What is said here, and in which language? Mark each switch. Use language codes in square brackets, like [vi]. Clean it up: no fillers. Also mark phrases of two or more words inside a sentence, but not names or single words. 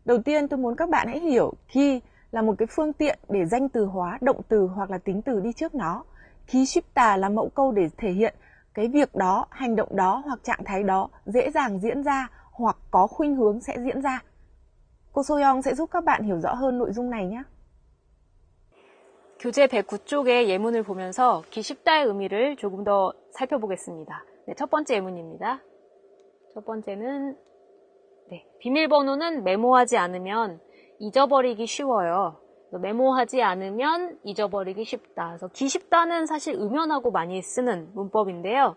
[vi] Đầu tiên tôi muốn các bạn hãy hiểu ki là một cái phương tiện để danh từ hóa động từ hoặc là tính từ đi trước nó. [ko] Ki 쉽다 [vi] là mẫu câu để thể hiện cái việc đó, hành động đó hoặc trạng thái đó dễ dàng diễn ra hoặc có khuynh hướng sẽ diễn ra. Cô Soyoung sẽ giúp các bạn hiểu rõ hơn nội dung này nhé. [ko] 교재 109쪽의 예문을 보면서 기 쉽다의 의미를 조금 더 살펴보겠습니다. 네, 첫 번째 예문입니다. 첫 번째는 비밀번호는 메모하지 않으면 잊어버리기 쉬워요. 메모하지 않으면 잊어버리기 쉽다. 그래서 기 쉽다는 사실 음연하고 많이 쓰는 문법인데요.